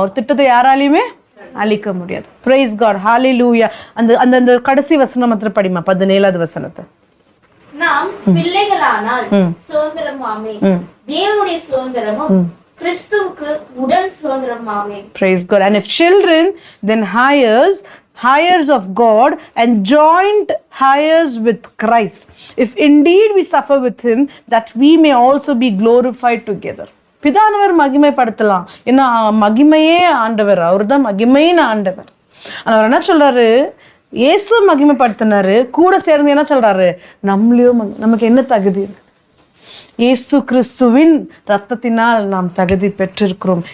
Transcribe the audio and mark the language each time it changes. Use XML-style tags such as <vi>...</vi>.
<ta>அவர் திட்டத்தை யாராலையுமே அழிக்க முடியாது. பிரைஸ் காட், ஹalleluya. அந்த அந்த அந்த கடைசி வசனம் மாத்திரம் படிமா, 17வது வசனத்தை. நாம் பிள்ளைகளானால் சுதந்திரமாமே, தேவனுடைய சுதந்திரமும் கிறிஸ்துவுக்கு உடன் சுதந்திரமாமே.</ta> <en>Praise God. And if children, then heirs of God, and joint heirs with Christ, if indeed we suffer with him, that we may also be glorified together.</en> <ta>பிதானவர் மகிமைப்படுத்தலாம். ஏன்னா மகிமையே ஆண்டவர், அவர் தான் மகிமையின் ஆண்டவர். அவர் என்ன சொல்றாரு, இயேசு மகிமைப்படுத்தினாரு, கூட சேர்ந்து என்ன சொல்றாரு, நம்மளையும் நமக்கு என்ன தகுதி இருக்கு? இயேசு கிறிஸ்துவின் ரத்தத்தினால் நாம் தகுதி பெற்றிருக்கிறோம்.</ta>